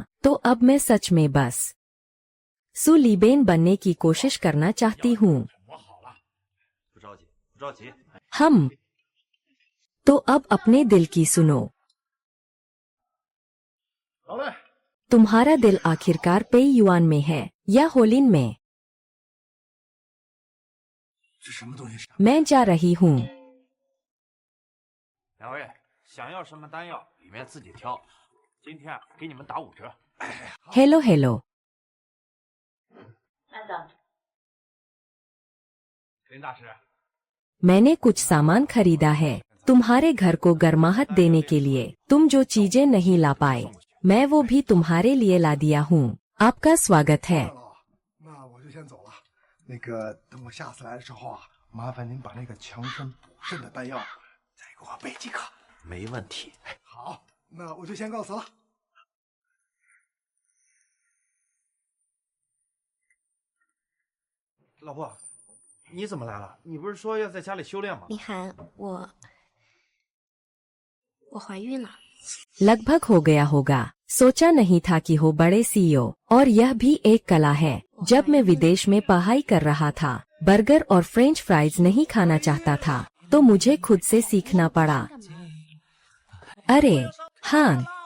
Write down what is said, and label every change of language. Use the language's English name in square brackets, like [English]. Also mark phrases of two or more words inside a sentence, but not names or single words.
[Hindi] तो अब मैं सच में बस सुलीबेन बनने की कोशिश करना चाहती हूँ। हम तो अब अपने दिल की सुनो। [Chinese] 好嘞。 [Hindi] तुम्हारा दिल आखिरकार पेई युआन में है या होलिन में? [Chinese] 这什么东西？ [Hindi] मैं जा रही हूँ। [Chinese] 两位想要什么丹药，里面自己挑。今天给你们打5折。 [English] हेलो हेलो। [Chinese] 林大师， [Hindi] मैंने कुछ सामान खरीदा है तुम्हारे घर को गर्माहट देने के लिए। तुम जो चीजें नहीं ला पाए मैं वो भी तुम्हारे लिए ला दिया हूँ। आपका स्वागत है। [Chinese] 那我就先走了。那个，等我下次来的时候啊，麻烦您把那个强身补肾的丹药再给我备几颗。没问题。好，那我就先告辞了。老婆，你怎么来了？你不是说要在家里修炼吗？林涵，我怀孕了。 [Hindi] लगभग हो गया होगा। सोचा नहीं था कि हो बड़े सीईओ। और यह भी एक कला है। जब मैं विदेश में पढ़ाई कर रहा था बर्गर और [English] French fries [Hindi] नहीं खाना चाहता था तो मुझे खुद से सीखना पड़ा। अरे हान,